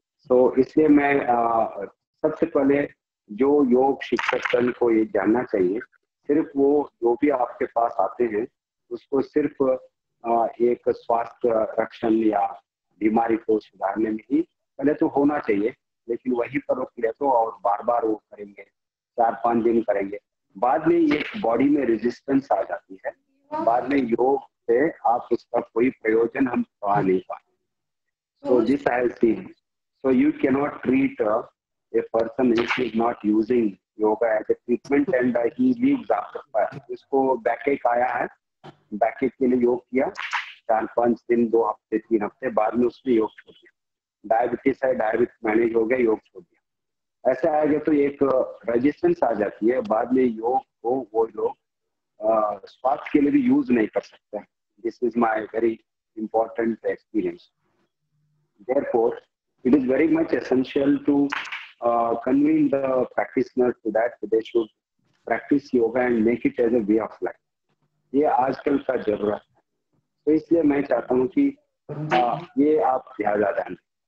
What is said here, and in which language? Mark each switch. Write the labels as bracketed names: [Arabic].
[Hindi] तो इसलिए मैं सबसे पहले जो योग शिक्षक दल को ये जानना चाहिए, सिर्फ वो जो भी आपके पास आते हैं उसको सिर्फ एक स्वास्थ्य रक्षण या बीमारी को सुधारने में ही पहले तो होना चाहिए, लेकिन वहीं पर रोक ले तो और बार बार वो करेंगे, 4-5 दिन करेंगे, बाद में ये बॉडी में रेजिस्टेंस आ जाती है, बाद में योग से आप उसका कोई प्रयोजन हम पा नहीं पाते। [English] So this I have seen. So you cannot treat a person if he is not using yoga as a treatment and he leaves after 5. [Hindi] इसको बैकएक आया है, बैकएक के लिए योग किया 4-5 दिन, 2 हफ्ते, 3 हफ्ते, बाद में उसने योग छोड़ दिया। डायबिटीज है, डायबिटीज मैनेज हो गया, योग छोड़ दिया। ऐसा आएगा तो एक रेजिस्टेंस आ जाती है, बाद में योग को वो लोग स्वास्थ्य के लिए भी यूज नहीं कर सकते। [English] This is my very important experience. Therefore, it is very much essential to convene the practitioners to that they should practice yoga and make it as a way of life. [Hindi] ये आजकल का जरूरत है, तो इसलिए मैं चाहता हूँ कि ये आप ज़्यादा ध्यान दें।